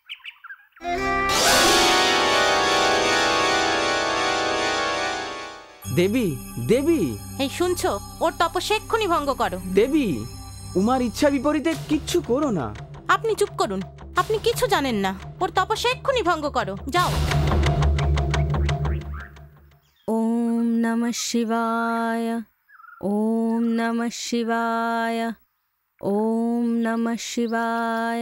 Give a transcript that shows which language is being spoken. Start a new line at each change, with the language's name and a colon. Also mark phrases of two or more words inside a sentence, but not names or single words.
Bangla: দেবী, দেবী, এই শুনছো, ওর তপস্যা এক্ষুনি ভঙ্গ করো। দেবী, উমার ইচ্ছা বিপরীতে কিচ্ছু করো না। আপনি চুপ করুন, আপনি কিছু জানেন না। ওর তপস্যা এক্ষুনি ভঙ্গ করো, যাও।
Sanskrit: ওম নমঃ শিবায়, ওম নমঃ শিবায়, ওম নমঃ শিবায়,